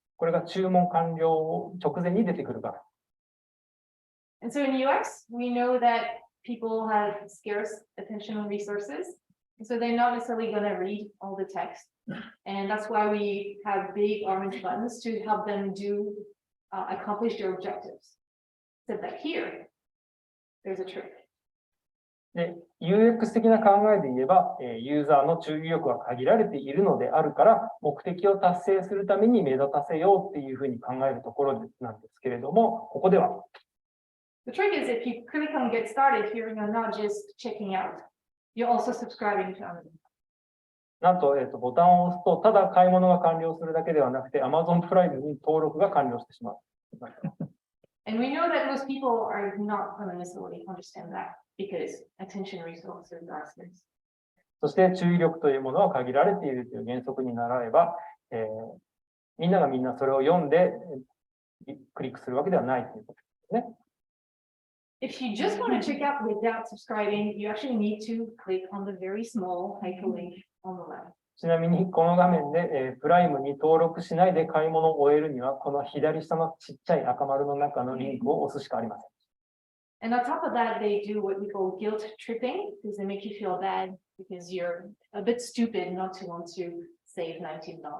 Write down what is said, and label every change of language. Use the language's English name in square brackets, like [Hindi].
[Japanese] これが注文完了直前に出てくる画面。 [English] And so in UX, we know that people have scarce attentional resources. So they're not necessarily going to read all the text. And that's why we have big orange buttons to help them accomplish their objectives. So that here, there's a trick. [Japanese] で、UX 的な考えで言えば、ユーザーの注意力は限られているのであるから、目的を達成するために目立たせようっていうふうに考えるところなんですけれども、ここでは。 [English] The trick is if you click on get started here, you're not just checking out. You're also subscribing to Amazon. [Japanese] なんと、ボタンを押すと、ただ買い物が完了するだけではなくて、Amazon プライムに登録が完了してしまう。 [English] And we know that most people are not going to necessarily understand that because attention resources are scarce. [Japanese] そして注意力というものは限られているという原則に習えば、みんながみんなそれを読んでクリックするわけではないということですね。 [English] If you just want to check out without subscribing, you actually need to click on the very small hyperlink on the left. [Japanese] ちなみにこの画面で、プライムに登録しないで買い物を終えるには、この左下のちっちゃい赤丸の中のリンクを押すしかありません。 [English] And on top of that, they do what we call guilt tripping, because they make you feel bad because you're a bit stupid not to want to save $19.